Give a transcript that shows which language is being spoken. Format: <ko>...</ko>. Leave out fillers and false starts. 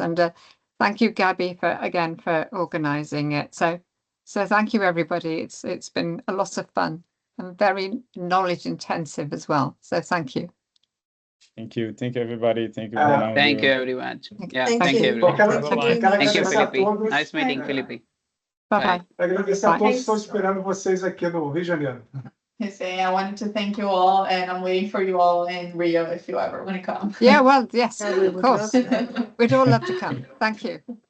<en>And thank you, Gabby, for organizing it. So thank you, everybody. It's been a lot of fun and very knowledge intensive as well. So thank you. Thank you, everybody. Thank you, Ronaldo. Thank you, everyone. Yeah, thank you, everyone. Thank you, Filipe. Nice meeting, Filipe. Bye-bye.</en> <pt>Agradecer a todos que estão esperando vocês aqui no Rio de Janeiro.</pt> <en>I wanted to thank you all, and I'm waiting for you all in Rio if you ever want to come. Yeah, well, yes, of course. We'd all love to come. Thank you.</en>